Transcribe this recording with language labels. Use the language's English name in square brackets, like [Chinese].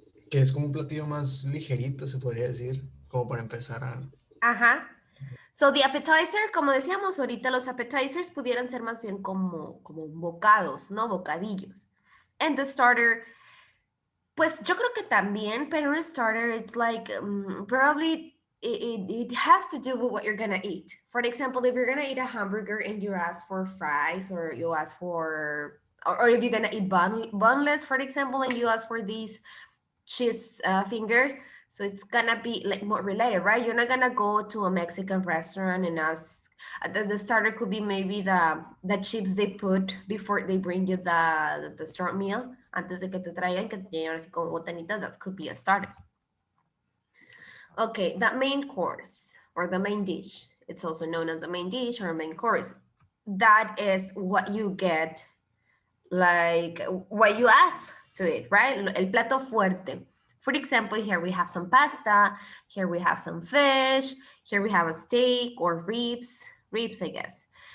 [Spanish] Que es como un platillo más ligerito, se podría decir, como para empezar a... Ajá. [English] So the appetizer, [Spanish] como decíamos ahorita, los appetizers pudieran ser más bien como bocados, ¿no? Bocadillos. [English] And the starter, [Spanish] pues yo creo que también, pero un starter, [English] it's like probably it has to do with what you're gonna eat. For example, if you're gonna eat a hamburger and you ask for fries, or you ask for, or if you're gonna eat bunless, for example, and you ask for these cheese fingers, so it's gonna be like more related, right? You're not gonna go to a Mexican restaurant and ask. The starter could be maybe the chips they put before they bring you the strong meal. [Spanish] Antes de que te traigan, que te llevan así como botanitas, [English] that could be a starter. Okay, that main course or the main dish, it's also known as the main dish or main course. That is what you get, like what you ask to it, right? [Spanish] El plato fuerte. [English] For example, here we have some pasta, here we have some fish, here we have a steak or ribs, I guess.